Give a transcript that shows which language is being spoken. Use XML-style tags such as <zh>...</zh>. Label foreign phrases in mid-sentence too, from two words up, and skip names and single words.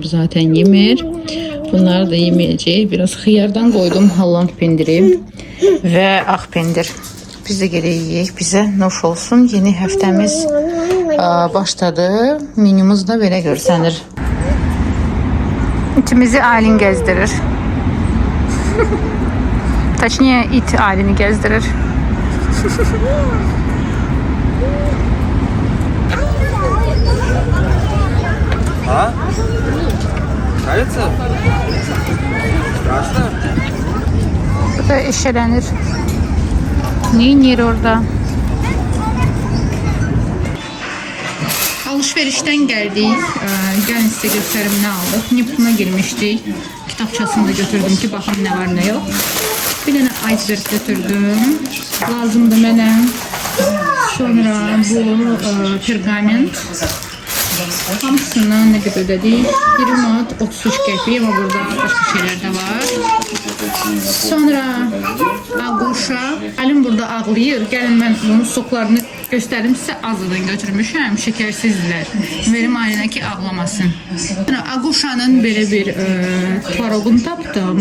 <az>Zaten yemir. Bunları da yeməyəcək. Biraz xiyardan qoydum. Holland pendiri və ağ pendir. Biz də gərək yeyək. Bizə nuş olsun. Yeni həftəmiz başladı. Menümüz də belə görsənir. İtimizi Aylin gəzdirir.</az> <tr>Точнее, it Aylin'i gezdirir. А?</tr> <ru>Нравится? Страшно?</ru> <az>Bu da eşelənir. Neyinir orada?</az> <tr>Alışverişten geldik.</tr> <az>Gəlin size göstərim</az> <tr>ne aldık.</tr> <az>Nipuna girmişdik. Kitapçasını da götürdüm ki baxım</az> <tr>ne var ne yok.</tr> <az>Bir dənə iceberg götürdüm. Lazımdı mənə. Sonra bu pergament.</az> <tr>Hamısından ne kadar ödedik? 1 manat 33 qəpik ama burada başka şeyler de var.</tr> <az>Sonra ağuşa. Alim burada ağlayır. Gəlin mən bunun soklarını göstərim sizə. Azıdan götürmüşəm. Şekersizlər. Verim Aylinə ki ağlamasın. Ağuşanın belə bir tvaroqunu tapdım.</az>